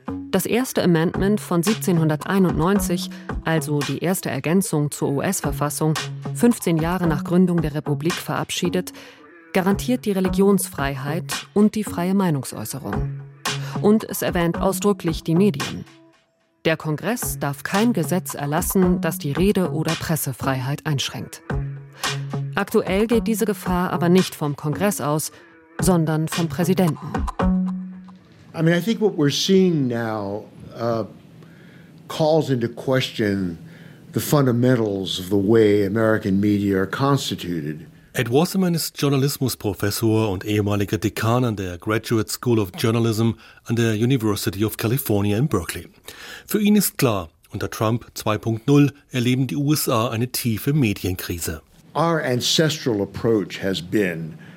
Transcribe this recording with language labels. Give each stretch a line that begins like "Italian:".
German: Das erste Amendment von 1791, also die erste Ergänzung zur US-Verfassung, 15 Jahre nach Gründung der Republik verabschiedet, garantiert die Religionsfreiheit und die freie Meinungsäußerung. Und es erwähnt ausdrücklich die Medien. Der Kongress darf kein Gesetz erlassen, das die Rede- oder Pressefreiheit einschränkt. Aktuell geht diese Gefahr aber nicht vom Kongress aus, sondern vom Präsidenten.
English: I mean, I think what we're seeing now calls into question the fundamentals of the way American media are constituted.
German: Ed Wasserman ist Journalismusprofessor und ehemaliger Dekan an der Graduate School of Journalism an der University of California in Berkeley. Für ihn ist klar, unter Trump 2.0 erleben die USA eine tiefe Medienkrise.
English: Our ancestral approach has been